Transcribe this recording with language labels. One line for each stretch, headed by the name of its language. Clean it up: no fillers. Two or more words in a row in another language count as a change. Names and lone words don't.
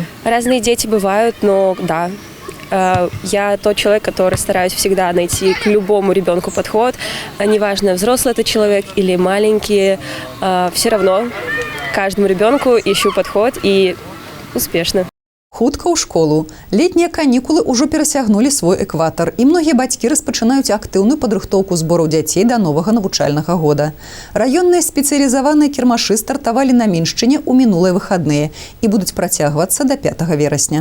Russian: Разные дети бывают, но да. Я тот человек, который стараюсь всегда найти к любому ребенку подход. Неважно, взрослый это человек или маленький, все равно каждому ребенку ищу подход и успешно.
Belarusian: Хутка ў школу. Летнія канікулы ўжо перасягнулі свой экватар, і многія бацькі распачынаюць актыўную падрыхтоўку збору дзяцей да новага навучальнага года. Раённыя спецыялізаваныя кірмашы стартавалі на Міншчыне ў минулыя выхадныя і будуць працягвацца да 5 верасня.